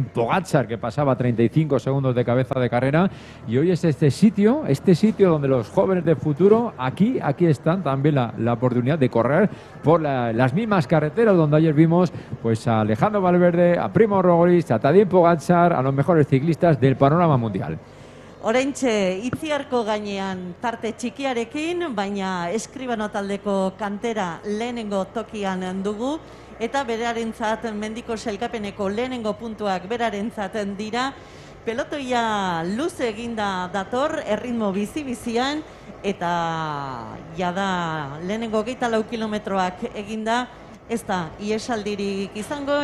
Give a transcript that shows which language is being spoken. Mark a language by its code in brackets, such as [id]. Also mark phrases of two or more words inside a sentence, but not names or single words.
[es] Pogačar, que pasaba 35 segundos de cabeza de carrera, y hoy es este sitio donde los jóvenes del futuro aquí están también la oportunidad de correr por las mismas carreteras donde ayer vimos pues a Alejandro Valverde, a Primo Roglic, a Tadej Pogačar, a los mejores ciclistas del panorama mundial. [eu] Oraintxe Itziarko gainean tarte txikiarekin, baina Escribano taldeko Cantera lehenengo tokian dugu, eta berarentzat mendiko sailkapeneko lehenengo puntuak berarentzat dira. Pelotoia luze eginda dator, erritmo bizi-bizian, eta jada lehenengo 24 kilometroak eginda, ez da iesaldirik izango.